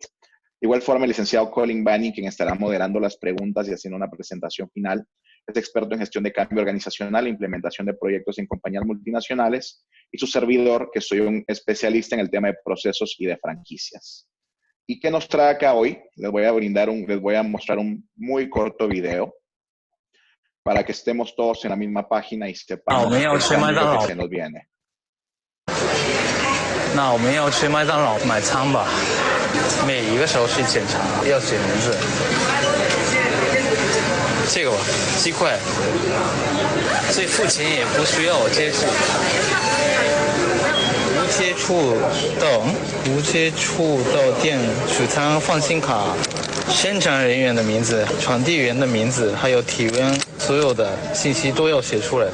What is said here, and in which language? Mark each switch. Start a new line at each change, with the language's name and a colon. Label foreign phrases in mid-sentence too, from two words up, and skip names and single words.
Spanish: De igual forma, el licenciado Colin Banning, quien estará moderando las preguntas y haciendo una presentación final, es experto en gestión de cambio organizacional e implementación de proyectos en compañías multinacionales, y su servidor, que soy un especialista en el tema de procesos y de franquicias. ¿Y qué nos trae acá hoy? Les voy a mostrar un muy corto video para que estemos todos en la misma página y sepamos el cambio que se nos viene.
Chinese: 那我们要去麦当劳买餐吧，每一个手续检查要写名字。这个吧，鸡块，所以付钱也不需要我接触，无接触到店储餐放心卡，生产人员的名字、传递员的名字，还有体温，所有的信息都要写出来。